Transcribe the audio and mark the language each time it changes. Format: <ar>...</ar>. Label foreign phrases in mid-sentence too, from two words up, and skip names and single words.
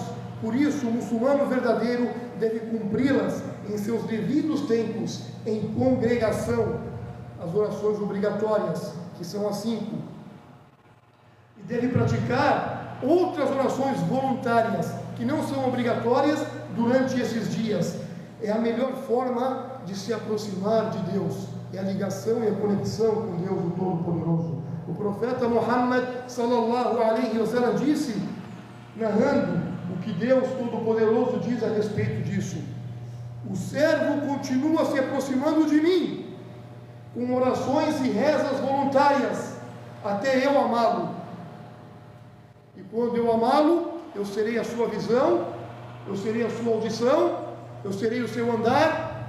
<pt>Por isso, o muçulmano verdadeiro deve cumpri-las em seus devidos tempos, em congregação, as orações obrigatórias, que são as 5, e deve praticar outras orações voluntárias, que não são obrigatórias durante esses dias, É a melhor forma de se aproximar de Deus. É a ligação e a conexão com Deus, o Todo-Poderoso. O profeta Muhammad</pt> <ar>صلى الله عليه وسلم</ar> <pt>disse, narrando o que Deus Todo-Poderoso diz a respeito disso: o servo continua se aproximando de mim com orações e rezas voluntárias até eu amá-lo. E quando eu amá-lo, eu serei a sua visão, eu serei a sua audição, eu serei o seu andar.</pt>